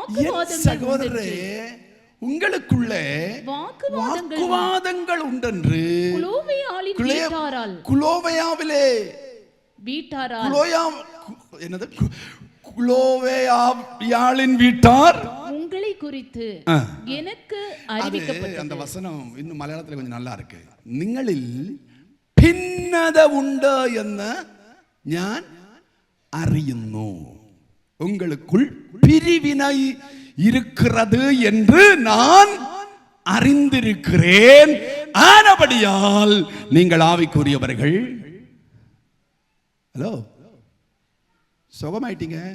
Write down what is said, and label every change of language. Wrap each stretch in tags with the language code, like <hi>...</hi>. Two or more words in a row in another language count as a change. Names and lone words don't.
<ta>உங்களுக்குள்ளே வாக்குவாதங்கள் உண்டென்று குலோவேயாவிலே குலோவேயாவின் வீட்டார் உங்களை குறித்து எனக்கு அறிவிக்கப்பட்டது. அந்த வசனம் இன்னும் மலையாளத்தில் கொஞ்சம் நல்லா இருக்கு.</ta> <ml>നിങ്ങളിൽ ഭിന്നത ഉണ്ട് എന്ന് ഞാൻ അറിയുന്നു,</ml> <ta>உங்களுக்குள் பிரிவினை இருக்கிறது என்று நான் அறிந்திருக்கிறேன், ஆனபடியால் நீங்கள் ஆவிக்குரியவர்கள். ஹலோ, சுகமாயிட்டீங்க?</ta>